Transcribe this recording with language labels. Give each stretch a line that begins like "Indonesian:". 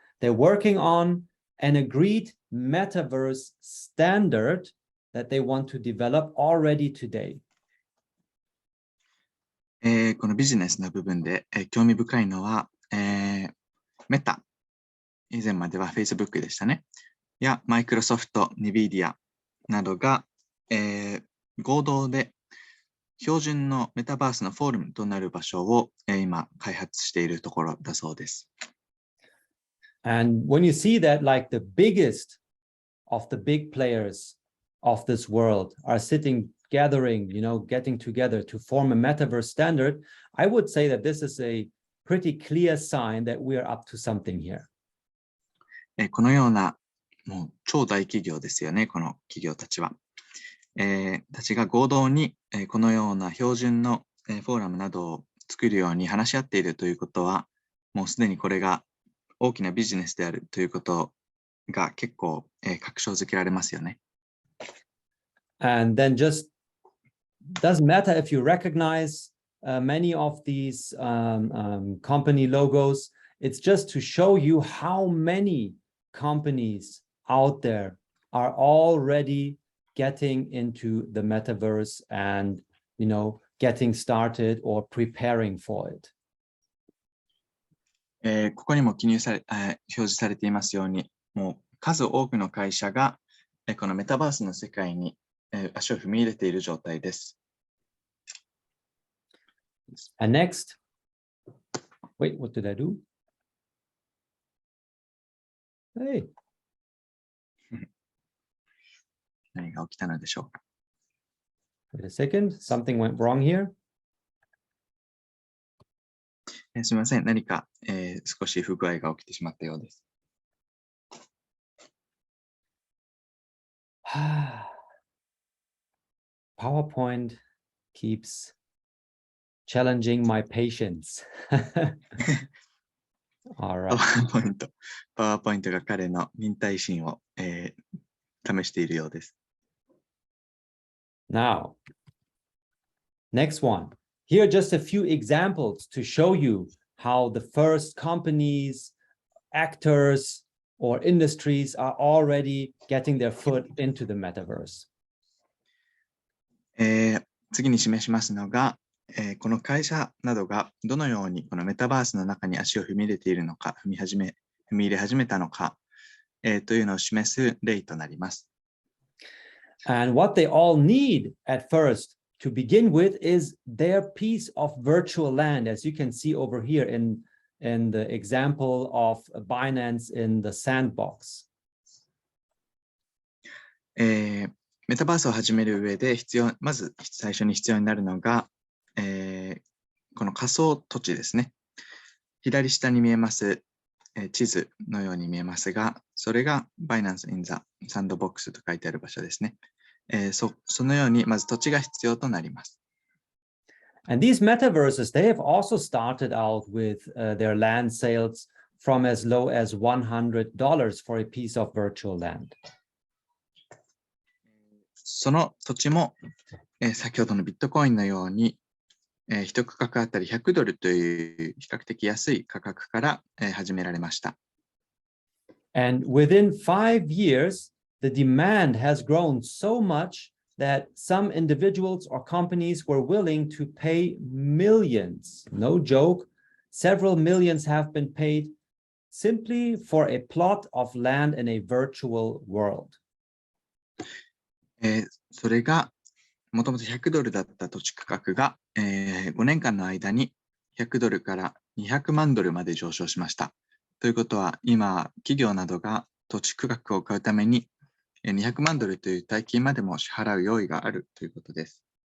English: They're working on an agreed metaverse standard that they want to develop already today.
Japanese: このビジネスの部分で、興味深いのは、メタ、以前までは Facebook でしたね。や、マイクロソフト、Nvidia などが、合同で標準のメタバースのフォーラムとなる場所を、今開発しているところだそうです。
English: And when you see that, like the biggest of the big players of this world are sitting, gathering, getting together to form a metaverse standard, I would say that this is a pretty clear sign that we are up to something here.
Japanese: このようなもう超大企業ですよね、この企業たちは。たちが合同に、このような標準の、フォーラムなどを作るように話し合っているということは、もうすでにこれが大きなビジネスであるということが結構、確証づけられますよね。
English: And then just doesn't matter if you recognize many of these company logos. It's just to show you how many companies out there are already getting into the metaverse and, getting started or preparing for it.
Japanese: ここにも表示されていますように、もう数多くの会社が、このメタバースの世界に、足を踏み入れている状態です。
English: And next, wait, what did I do? Hey.
Japanese: 何が起きたのでしょうか。
English: Wait a second, something went wrong here.
Japanese: すみません、何か、少し不具合が起きてしまったようです。
English: PowerPoint keeps challenging my patience. All right.
Japanese: パワーポイントが彼の忍耐心を、試しているようです。
English: Now, next one. Here are just a few examples to show you how the first companies, actors, or industries are already getting their foot into the metaverse.
Japanese: 次に示しますのが、この会社などがどのようにこのメタバースの中に足を踏み入れているのか、踏み入れ始めたのか、というのを示す例となります。
English: And what they all need at first to begin with is their piece of virtual land, as you can see over here in the example of Binance in the sandbox.
Japanese: メタバースを始める上でまず最初に必要になるのが、この仮想土地ですね。左下に見えます、地図のように見えますが、それが Binance in the Sandbox と書いてある場所ですね。そのようにまず土地が必要となります。
English: And these metaverses, they have also started out with their land sales from as low as $100 for a piece of virtual land.
Japanese: その土地も、先ほどのビットコインのように、1区画あたり$100という比較的安い価格から、始められました。
English: And within 5 years, the demand has grown so much that some individuals or companies were willing to pay millions. No joke, several millions have been paid simply for a plot of land in a virtual world.
Japanese: それがもともと$100だった土地価格が、5年間の間に$100から200万ドルまで上昇しました。ということは、今、企業などが土地区画を買うために200万ドルという大金までも支払う用意があるということです。